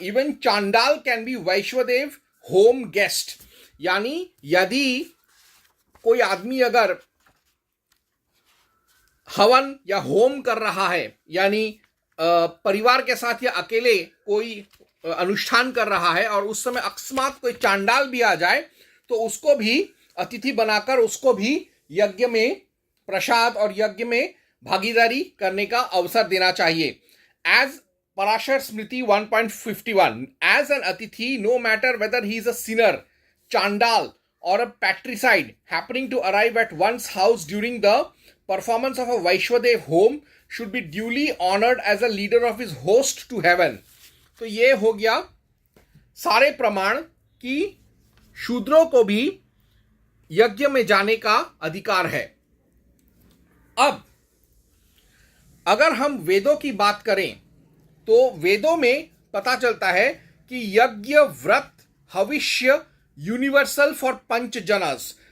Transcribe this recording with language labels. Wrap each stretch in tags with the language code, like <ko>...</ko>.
<en>even chandal can be Vaishwadev home guest,</en> <hi>यानी यदि कोई आदमी अगर हवन या होम कर रहा है, यानी परिवार के साथ या अकेले कोई अनुष्ठान कर रहा है और उस समय अकस्मात कोई चांडाल भी आ जाए, तो उसको भी अतिथि बनाकर उसको भी यज्ञ में प्रसाद और यज्ञ में भागीदारी करने का अवसर देना चाहिए।</hi> <en>As Parashar Smriti 1.51, as an atithi, no matter whether he is a sinner, chandal or a patricide happening to arrive at one's house during the performance of a Vaishwadev home should be duly honored as a leader of his host to heaven।</en> <hi>तो ये हो गया सारे प्रमाण कि शूद्रों को भी यज्ञ में जाने का अधिकार है। अब अगर हम वेदों की बात करें तो वेदों में पता चलता है कि यज्ञ, व्रत, हविष्य</hi> <en>Universal for panchajanas.</en>